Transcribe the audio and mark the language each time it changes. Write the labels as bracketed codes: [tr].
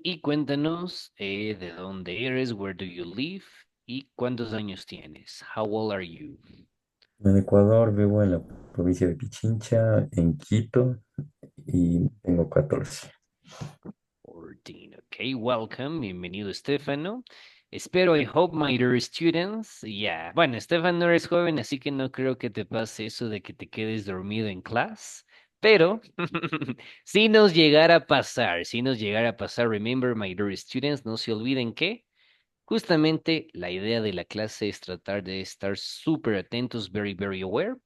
[es] Y cuéntanos de dónde eres, [en] where do you live [es] y cuántos años tienes. [en] How old are you? [es] En Ecuador vivo en la provincia de Pichincha, en Quito, y tengo 14. [en] 14. Okay, welcome. [es] Bienvenido, [en] Estefano. [es] Espero, [en] I hope, my dear students. Yeah. [es] Bueno, Estefano, no eres joven, así que no creo que te pase eso de que te quedes dormido en clase. Pero si nos llegara a pasar, [en] remember, my dear students, [es] no se olviden que justamente la idea de la clase es tratar de estar súper atentos, [en] very, very aware.